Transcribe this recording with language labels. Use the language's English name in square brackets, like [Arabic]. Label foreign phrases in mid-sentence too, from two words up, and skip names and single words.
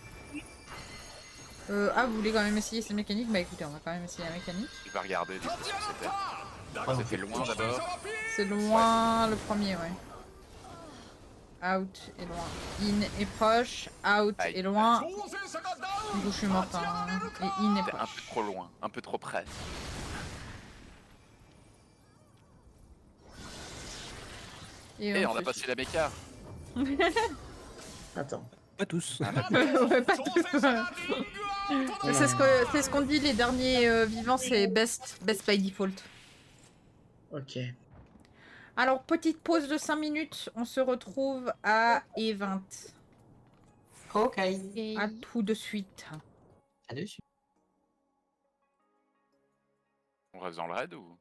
[French] Ah, vous voulez quand même essayer cette mécanique? Bah écoutez, on va quand même essayer la mécanique. Tu vas regarder du coup ce que c'était. C'était loin d'abord. C'est loin le premier, ouais. Out et loin. In et proche. Out Aïe. et loin. [Japanese] 挑戦者がダウ [French] Du [Japanese] ン [French] coup, je suis morte. Hein. Et in et C'était un peu proche. trop loin, un peu trop près. Et on a fait- passé la méca. Attends. Pas tous. Ouais, pas tous. [Japanese] 挑戦者がリングアウトだ [French] C'est ce qu'on dit, les derniers vivants, c'est [English] best by default. [French] Ok. Alors, petite pause de 5 minutes. On se retrouve à E20. Ok. À tout de suite. À dessus. On reste dans le raid ou?